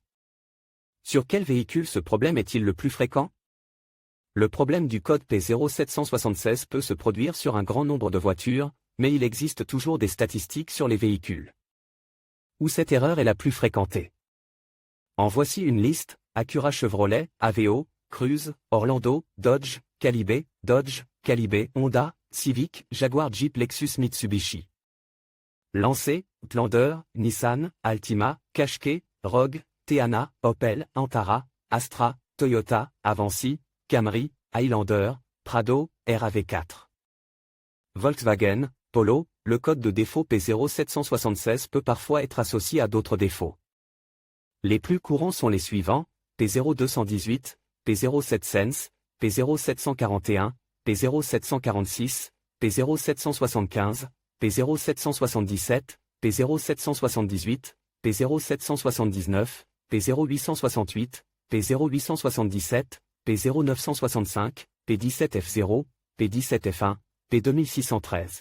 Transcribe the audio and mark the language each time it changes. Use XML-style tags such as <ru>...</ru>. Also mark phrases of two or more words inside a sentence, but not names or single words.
<fr>Sur quel véhicule ce problème est-il le plus fréquent? Le problème du code P0776 peut se produire sur un grand nombre de voitures, mais il existe toujours des statistiques sur les véhicules où cette erreur est la plus fréquentée. En voici une liste: Acura, Chevrolet, Aveo, Cruze, Orlando, Dodge, Calibe, Honda, Civic, Jaguar, Jeep, Lexus, Mitsubishi. Lancé, Outlander, Nissan, Altima, Qashqai, Rogue, Teana, Opel, Antara, Astra, Toyota, Avanci, Camry, Highlander, Prado, RAV4. Volkswagen, Polo, le code de défaut P0776 peut parfois être associé à d'autres défauts. Les plus courants sont les suivants: P0218, P07Sense, P0741, P0746, P0775, P0777, P0778, P0779, P0868, P0877, P0965, P17F0, P17F1, P2613.</fr>